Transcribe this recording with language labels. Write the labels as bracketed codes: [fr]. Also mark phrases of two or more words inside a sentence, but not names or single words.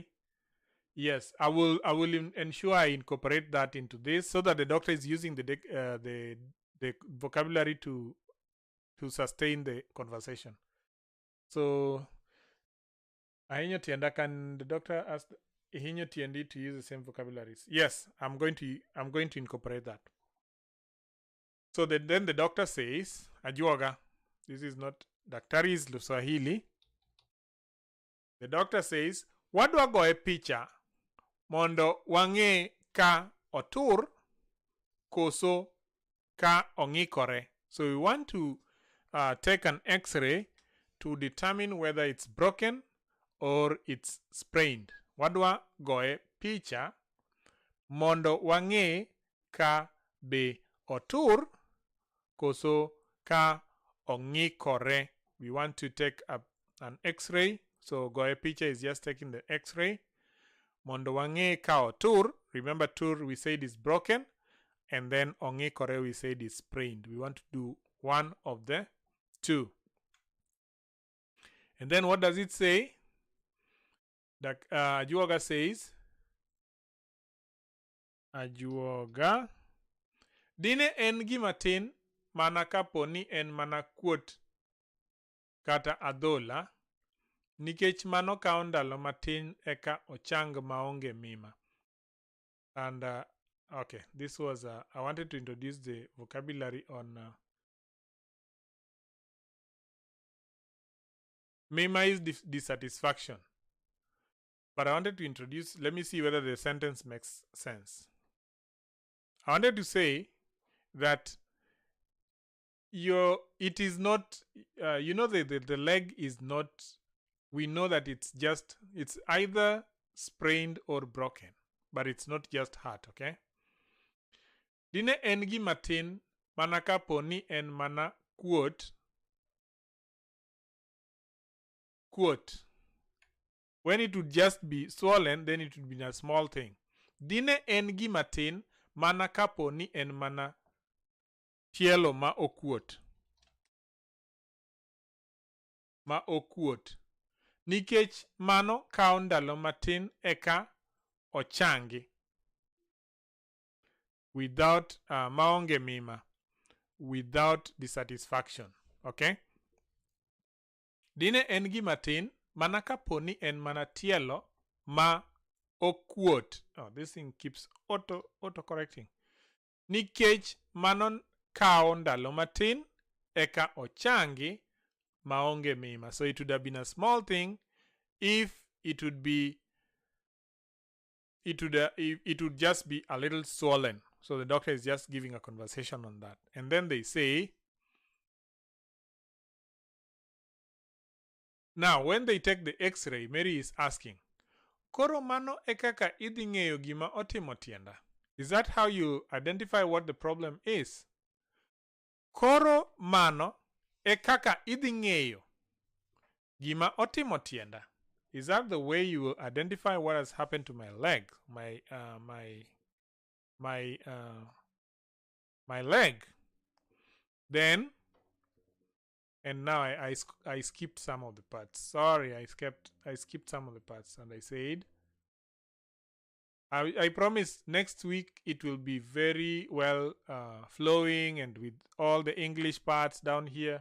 [en] Yes, I will ensure I incorporate that into this so that the doctor is using the vocabulary to sustain the conversation. So [luo] ahinyo tienda, [en] can the doctor ask [luo] ahinyo tiendi [en] to use the same vocabularies? Yes, I'm going to incorporate that. So then the doctor says, ajuoga, this is not daktari's Swahili. The doctor says, [luo] wadwa goye picha mondo wange ka otur koso ka ongikore. [en] So we want to take an X-ray to determine whether it's broken or it's sprained. [luo] Wadwa goye picha mondo wange ka be otur koso ka ongikore. [en] We want to take an X-ray. So [luo] goye picha [en] is just taking the X-ray. [luo] Mondo wange ka otur. [en] Remember, tur we said is broken, and then ongikore we said is sprained. We want to do one of the two. And then what does it say? Ajuoga says, [luo] ajuoga dine en gimatin mana kaponi en mana kuot kata adhola, nikech mano kao ndalo matin eka ochang maonge mima. [en] And okay, this was I wanted to introduce the vocabulary on mima is dissatisfaction, but I wanted to introduce, let me see whether the sentence makes sense. I wanted to say that it is not you know, the leg is not, we know that it's either sprained or broken, but it's not just hurt. [luo] Okay, dine en gi matin mana kaponi en mana kuot. [en] When it would just be swollen, then it would be a small thing. [luo] Dine en gi matin mana kaponi en mana tielo ma okuot. Nikech mano kao ndalo matin eka ochangi. [en] Without [luo] maonge mima, [en] without dissatisfaction. Okay? [luo] Dine en gi matin mana kaponi en mana tielo ma okuot. [en] Oh, this thing keeps auto correcting. [luo] Nikech mano kao ndalo matin eka ochangi maonge mima. [en] So it would have been a small thing if it would just be a little swollen. So the doctor is just giving a conversation on that. And then they say, now when they take the X-ray, Mary is asking, [luo] koro mano ekaka idhi ng'eyo gima otimo tienda? [en] Is that how you identify what the problem is? [luo] Koro mano ekaka idhi ng'eyo gima otimo tienda? [en] Is that the way you identify what has happened to my leg, my leg? Then, and now I skipped some of the parts. Sorry, I skipped some of the parts, and I said, I promise next week it will be very well flowing and with all the English parts down here.